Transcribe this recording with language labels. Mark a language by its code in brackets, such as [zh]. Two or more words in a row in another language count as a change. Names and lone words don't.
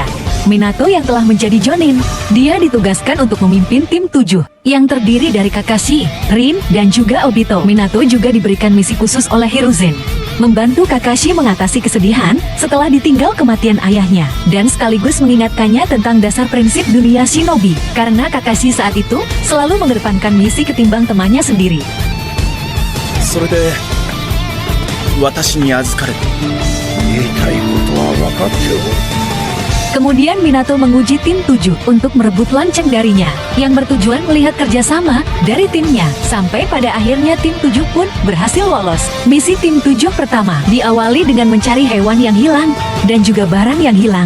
[id] Minato yang telah menjadi Jonin, dia ditugaskan untuk memimpin tim 7 yang terdiri dari Kakashi, Rin, dan juga Obito. Minato juga diberikan misi khusus oleh Hiruzen, membantu Kakashi mengatasi kesedihan setelah ditinggal kematian ayahnya, dan sekaligus mengingatkannya tentang dasar prinsip dunia shinobi, karena Kakashi saat itu selalu mengedepankan misi ketimbang temannya sendiri. [ja] それで私に預かれと。言いたいことは分かっておる。 [id] Kemudian Minato menguji tim 7 untuk merebut lonceng darinya, yang bertujuan melihat kerjasama dari timnya. Sampai pada akhirnya tim 7 pun berhasil lolos. Misi tim 7 pertama diawali dengan mencari hewan yang hilang dan juga barang yang hilang.